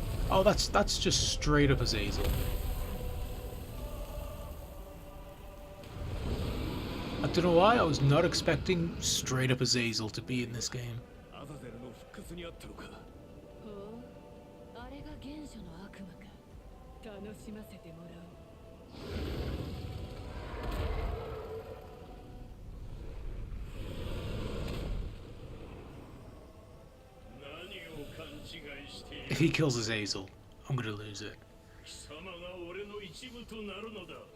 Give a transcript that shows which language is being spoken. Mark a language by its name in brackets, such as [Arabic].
[English] Oh, that's just straight up Azazel. I don't know why I was not expecting straight up Azazel to be in this game. [Japanese] アザゼルの復活にあったのか。ほう、あれが原初の悪魔か。楽しませてもらおう。何を勘違いしている。 [English] If he kills Azazel, I'm gonna lose it. [Japanese] 貴様が俺の一部となるのだ。